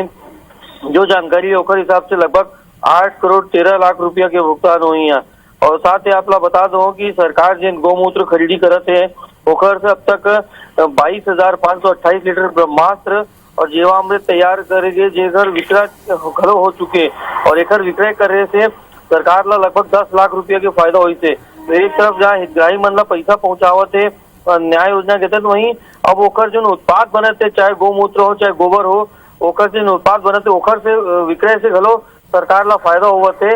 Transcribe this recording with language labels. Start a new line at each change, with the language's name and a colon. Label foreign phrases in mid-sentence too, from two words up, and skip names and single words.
Chhattisgarhi: जो जानकारी है ओकर हिसाब से लगभग 8 करोड़ 13 लाख रुपया के भुगतान हुई है। और साथ ही आप लोग बता दो कि सरकार जिन गोमूत्र खरीदी करत है ओकर से अब तक 22,528 लीटर ब्रह्मास्त्र और जीवामृत तैयार करेंगे जेकर विक्रय घलो हो चुके और एकर विक्रय करे से सरकार ला लगभग 10 लाख रुपया के फायदा हुई से। तो एक तरफ जहाँ हितग्राही मन ला पैसा पहुंचावत है न्याय योजना के तहत, वहीं अब ओकर जो उत्पाद बनते चाहे गोमूत्र हो चाहे गोबर हो ओकर से उत्पाद बनते ओकर से विक्रय से घलो सरकार ला फायदा होवत है।